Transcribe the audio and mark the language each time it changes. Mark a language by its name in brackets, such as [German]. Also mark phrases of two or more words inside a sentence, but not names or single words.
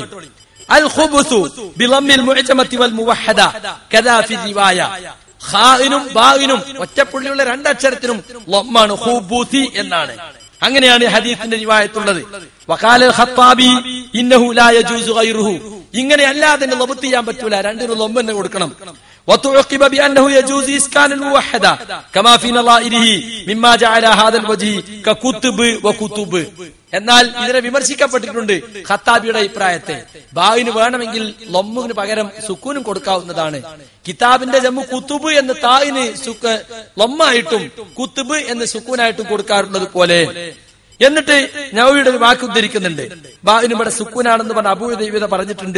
[Arabic] الخبز بضم المعجمة والموحدة كذا في رواية. [Malayalam] ഖാഇനും ബാഇനും ഒറ്റപ്പുള്ളിയുള്ള രണ്ടക്ഷരത്തിനും ലമ്മാണ്, ഖുബൂസി എന്നാണ്. അങ്ങനെയാണ് ഹദീസിന്റെ റിവായത്തുള്ളത്. [Arabic] وقال الخطابي إنه لا يجوز غيره. [Malayalam] ഇങ്ങനെ അല്ലാതെ ലബ്ത് ചെയ്യാൻ പറ്റൂല, രണ്ടിനും ലൊമ്പ് തന്നെ കൊടുക്കണം. [Arabic] وتعقب بأنه يجوز إسكان الموحدة كما في نظائره مما جعل هذا الوجه ككتب وكتب. [Malayalam] എന്നാൽ ഇതിനെ വിമർശിക്കപ്പെട്ടിട്ടുണ്ട് ഖത്താബിയുടെ അഭിപ്രായത്തെ. ബായിന് വേണമെങ്കിൽ ലൊമ്മിന് പകരം സുക്കൂനും കൊടുക്കാവുന്നതാണ്. കിതാബിന്റെ ജമ്മു കുത്തുബ് എന്ന് തായിന് ലൊമ്മായിട്ടും കുത്തുബ് എന്ന് സുക്കൂനായിട്ടും കൊടുക്കാറുള്ളത് പോലെ. എന്നിട്ട് നവവിയുടെ ഒരു വാക്ക് ഉദ്ധരിക്കുന്നുണ്ട്. ബാഇന് ഇവിടെ സുക്കൂനാണെന്ന് പറഞ്ഞ അബൂ ദൈവത പറഞ്ഞിട്ടുണ്ട്.